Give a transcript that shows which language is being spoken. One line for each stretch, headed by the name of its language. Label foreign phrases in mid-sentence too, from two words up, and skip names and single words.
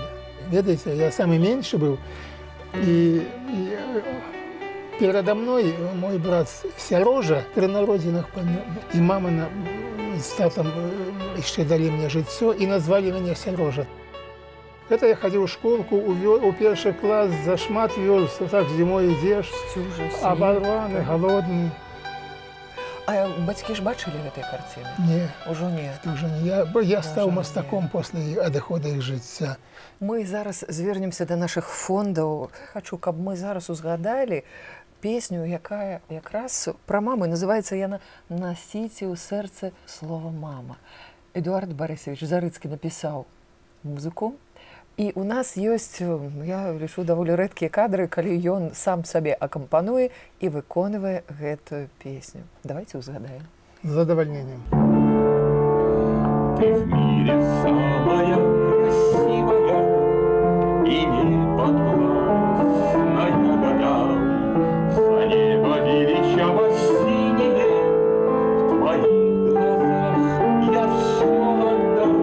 Russian: Видите, я самый меньший был. И передо мной мой брат Сережа при народинах и мама с татом еще дали мне жыццё и назвали меня Сережа. Это я ходил в школку, у первый класс, за шмат вёрст, вот так зимой идешь, оборванный, голодный.
Belarusian: А бацькі ж бачылі гэтыя карціны? Не, Ужо не.
Russian: тоже не.
Belarusian: Я стаў жаль, мастаком пасля адыхода іх жыцця. Мы зараз звернемся да нашых фондаў. Хачу, каб мы зараз узгадалі песню, якая якраз пра маму. Называецца яна «Насіце ў сэрцы слова мама». Эдуард Барысевич Зарыцкі напісаў музыку. І у нас ёсць, я лічу, даволі рэдкія кадры, калі ён сам сабе акампануе і выконвае гэтую песню. Давайте узгадаем.
Russian: С задовольнением. Ты в мире самая красивая и неподвластная богам. За небо величаво синее в твоих глазах я все отдам.